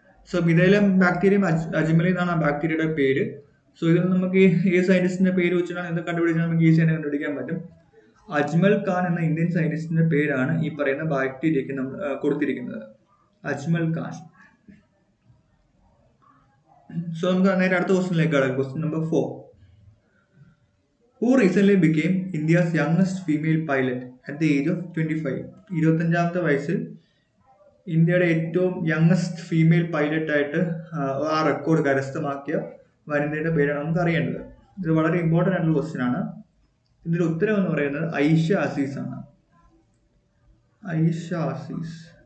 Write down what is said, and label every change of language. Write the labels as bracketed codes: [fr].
[ml] So മിഥൈലോ bacterium അജ്മലി എന്നാണ് ആ ബാക്ടീരിയയുടെ പേര്. സോ ഇതിൽ നമുക്ക് ഈ സയന്റിസ്റ്റിന്റെ പേര് വെച്ചിട്ടാണ് ഇത് കണ്ടുപിടിച്ചാൽ നമുക്ക് ഈസി ആയിട്ട് കണ്ടുപിടിക്കാൻ പറ്റും. അജ്മൽ ഖാൻ എന്ന ഇന്ത്യൻ സയന്റിസ്റ്റിന്റെ പേരാണ് ഈ പറയുന്ന ബാക്ടീരിയക്ക് നമ്മൾ കൊടുത്തിരിക്കുന്നത്. അജ്മൽ ഖാൻ. സോ നമുക്ക് നേരെ അടുത്ത ക്വസ്റ്റ്യനിലേക്ക് കടക്കാം. Question number 4. [en] Who recently became India's youngest female pilot at the age of 25? [ml] 25-ാമത്തെ വയസ്സിൽ ഇന്ത്യയുടെ ഏറ്റവും യങ്ങസ്റ്റ് ഫീമെയിൽ പൈലറ്റായിട്ട് ആ റെക്കോർഡ് കരസ്ഥമാക്കിയ വനിതയുടെ പേരാണ് നമുക്ക് അറിയേണ്ടത്. ഇത് വളരെ ഇമ്പോർട്ടൻ്റ് ആയിട്ടുള്ള ക്വസ്റ്റ്യൻ ആണ്. ഇതിന്റെ ഉത്തരം എന്ന് പറയുന്നത് ഐഷ അസീസ് ആണ്. ഐഷ അസീസ്.